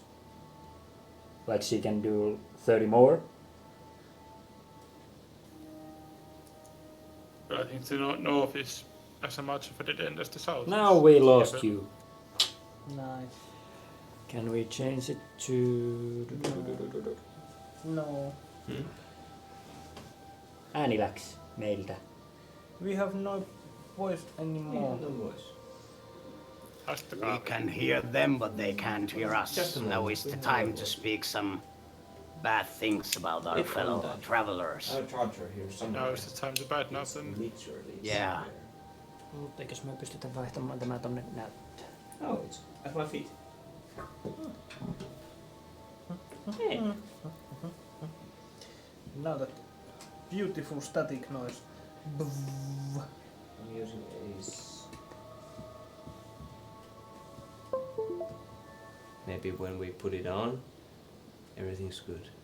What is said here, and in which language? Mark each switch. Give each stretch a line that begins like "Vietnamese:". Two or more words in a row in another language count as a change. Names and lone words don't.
English: Like she can do 30 more. But I think the north is as much of a dead end as the south. Now is. we lost Yeah, you. Nice. Can we change it to... No.
Finnish: Ääni läks meiltä.
English: We have no voice anymore.
Finnish: Haastakaa.
English: We can hear them, but they can't hear us. Just a moment. Now is the time to speak some bad things about our It's fellow undead. travelers. Our charger here somewhere. Now is the time to bite nothing. Literally. Yeah. somewhere.
Finnish: Mutta eikös me pystytä vaihtamaan tämä tonne näyttöön?
English: Oh, it's at my feet. Hey. Now that beautiful static noise. Bzzz. I'm using maybe when we put it on, everything's good.